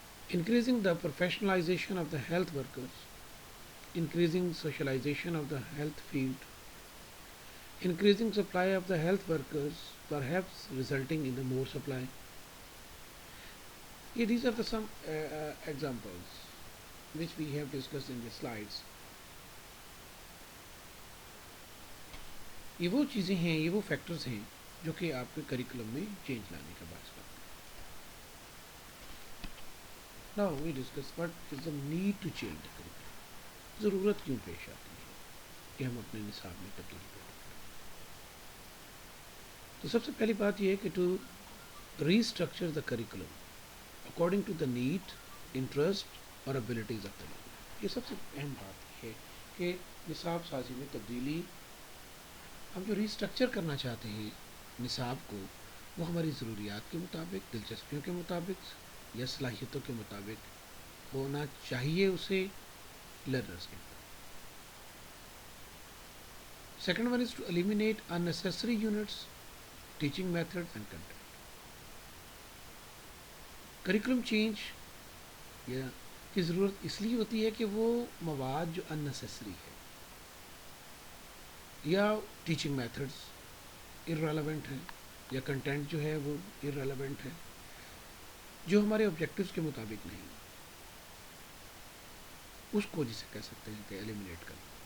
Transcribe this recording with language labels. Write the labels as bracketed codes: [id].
[en] increasing the professionalization of the health workers, increasing socialization of the health field, increasing supply of the health workers, perhaps resulting in the more supply. Yeah, these are the some examples which we have discussed in the slides. [ur] یہ وہ چیزیں ہیں، یہ وہ factors ہیں جو کہ آپ کے کریکولم میں چینج لانے کا باعث کرتے ہیں. [en] Now we discuss what is the need to change the curriculum. [ur] ضرورت کیوں پیش آتی ہے کہ ہم اپنے نصاب میں تبدیلی پیدا کریں. تو سب سے پہلی بات یہ ہے کہ [en] to restructure the curriculum according to the need, interest [ur] اور [en] Abilities of the learner. [ur] یہ سب سے اہم بات ہے کہ نصاب سازی میں تبدیلی، ہم جو ریسٹرکچر کرنا چاہتے ہیں نصاب کو، وہ ہماری ضروریات کے مطابق، دلچسپیوں کے مطابق یا صلاحیتوں کے مطابق ہونا چاہیے اسے لرنرز کے. [en] Second one is to eliminate unnecessary units, teaching methods and content. [ur] Curriculum change کی ضرورت اس لیے ہوتی ہے کہ وہ مواد جو unnecessary ہے یا ٹیچنگ میتھڈس irrelevant ہیں یا کنٹینٹ جو ہے وہ irrelevant ہے، جو ہمارے آبجیکٹیوز کے مطابق نہیں، اس کو جسے کہہ سکتے ہیں کہ ایلیمینیٹ کرنا.